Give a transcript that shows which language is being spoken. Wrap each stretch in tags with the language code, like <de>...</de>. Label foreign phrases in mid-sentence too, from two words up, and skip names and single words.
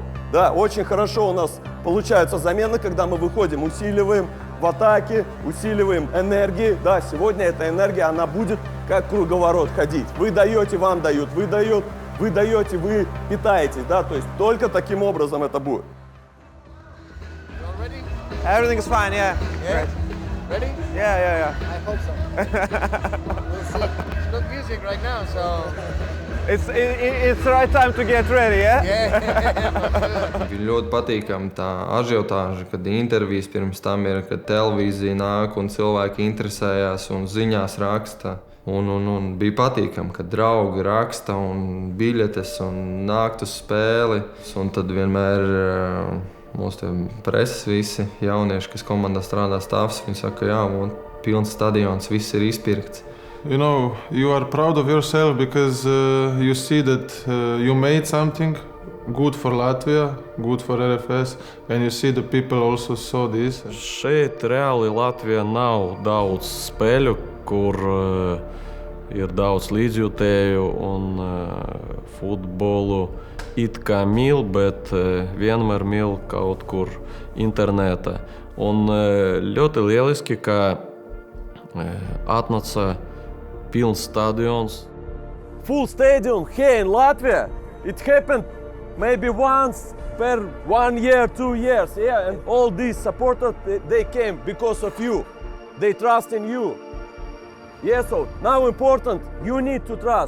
<ru>Да, очень хорошо у нас получаются замены, когда мы выходим, усиливаем в атаке, усиливаем энергии. Да, сегодня эта энергия, она будет как круговорот ходить. Вы даете, вам дают, вы даете, вы питаетесь. Да, то есть только таким образом это будет.</ru> <en>Everything is fine, yeah. Great. Ready? Yeah. I hope so. We'll see. It's good music right now, so... It's the right time to get ready, Yeah.</en> <lv>Ir ļoti patīkami tā ažiotāža, kad intervijas pirms tam ir, kad televīzija nāk un cilvēki interesējās un ziņās raksta. Un bija patīkami, kad draugi raksta un biļetes un nākt uz spēli. Un tad vienmēr mūsu preses visi jaunieši, kas komandā strādā stāvs, viņi saka, jā, un pilns stadions, viss ir izpirkts.</lv> <en>You know, you are proud of yourself because you see that you made something good for Latvia, good for RFS, and you see the people also saw this.</en> <lv>Šeit reāli Latvijā nav daudz spēļu, kur ir daudz līdzjūtēju un futbolu it kā mīl, bet vienmēr mīl kaut kur internetā. Un ļoti lieliski, ka atnāca pilns stadions.</lv> <en>Full stadium here in Latvia. It happened maybe once per 1 year, 2 years. Yeah, and all these supporters, they came because of you. They trust in you. Yeah, so now important, you need to trust.</en>